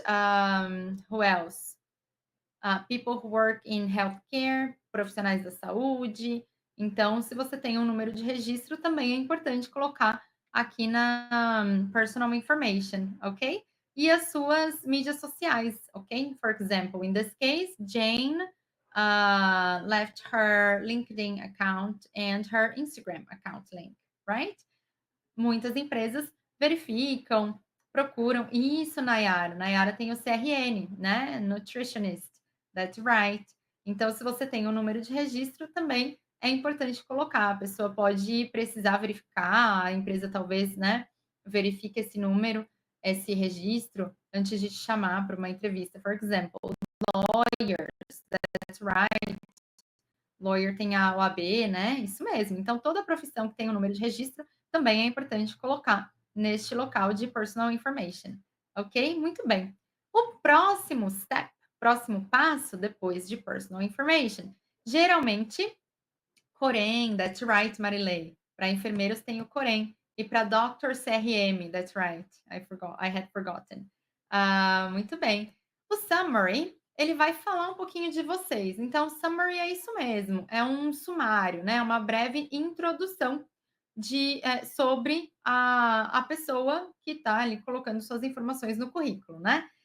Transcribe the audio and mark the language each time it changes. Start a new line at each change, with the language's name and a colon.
English: Who else? People who work in healthcare,
Portuguese: profissionais da saúde. Então, se você tem um número de registro, também é importante colocar aqui na personal information, ok? E as suas mídias sociais, ok?
English: For example, in this case, Jane left her LinkedIn account and her Instagram account link, right?
Portuguese: Muitas empresas verificam, procuram. Isso, Nayara. Nayara tem o CRN, né? Nutritionist.
English: That's right.
Portuguese: Então, se você tem um número de registro, também é importante colocar. A pessoa pode precisar verificar, a empresa talvez, né, verifique esse número, esse registro, antes de te chamar para uma entrevista.
English: For example, lawyers, that's right.
Portuguese: Lawyer tem a OAB, né? Isso mesmo. Então, toda profissão que tem um número de registro também é importante colocar neste local de personal information. Ok? Muito bem. O próximo step, próximo passo depois de personal information, geralmente, Corém,
English: that's right,
Portuguese: Marilei. Para enfermeiros tem o Corém. E para doctor, CRM,
English: that's right. I had forgotten.
Portuguese: Muito bem. O summary, ele vai falar um pouquinho de vocês. Então, summary é isso mesmo, é um sumário, né? Uma breve introdução sobre a pessoa que está ali colocando suas informações no currículo, né?